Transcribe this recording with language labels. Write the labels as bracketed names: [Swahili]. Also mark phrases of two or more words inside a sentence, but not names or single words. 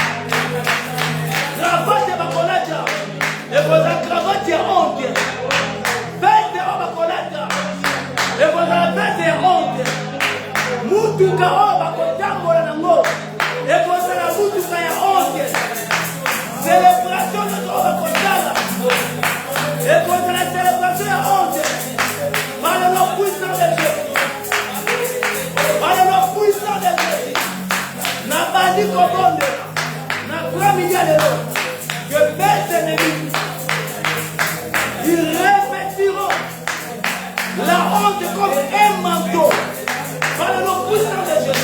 [Lingala] cravate bakolaka eloza cravate ya honte veste o bakolaka eloza veste ya honte mutuka o bakotambola nango ekozala mutuka ya honte célébration nyonso o bakosala ekozala célébration ya honte [French] par le nom puissant de Dieu que mes ennemis, ils revêtiront la honte comme un manteau par le nom puissant de Jésus.